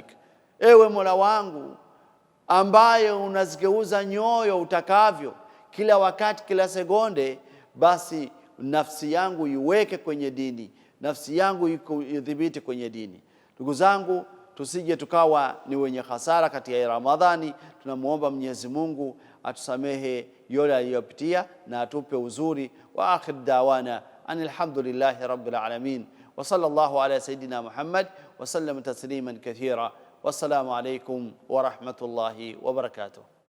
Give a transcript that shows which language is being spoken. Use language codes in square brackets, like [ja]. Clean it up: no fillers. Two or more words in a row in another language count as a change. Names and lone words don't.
[sw] Ewe Mola wangu ambaye unazigeuza nyoyo utakavyo kila wakati, kila sekunde, basi nafsi yangu iweke kwenye dini, nafsi yangu idhibiti kwenye dini. Ndugu zangu, tusije tukawa ni wenye hasara katika Ramadhani. Tunamuomba Mwenyezi Mungu atusamehe yale aliyopitia na atupe uzuri. [ar] وآخر دعوانا الحمد لله رب العالمين وصلى الله على سيدنا محمد وسلم تسليما كثيرا. والسلام عليكم ورحمة الله وبركاته.